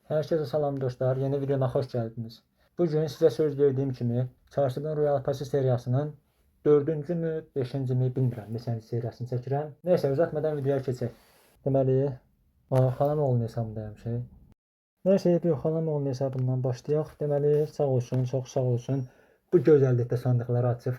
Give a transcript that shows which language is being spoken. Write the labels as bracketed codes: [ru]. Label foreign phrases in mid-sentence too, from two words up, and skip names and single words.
[az] Herkese salam dostlar, yeni videoma [tr] hoş geldiniz. [az] Bugün size söz verdiğim kimi Çarşıdan Royal Passi seriyasının 4-cü mü, 5-ci mi bilmirəm, neçənci seriyasını çəkirəm. [tr] Neyse uzatmadan [az] videoya keçək. Deməli, xanım oğlunun hesabındayım şey. Neyse, bir xanım oğlunun hesabından başlayaq. Deməli, sağ olsun, çox sağ olsun. Bu gözəllikdə sandıqları açıb.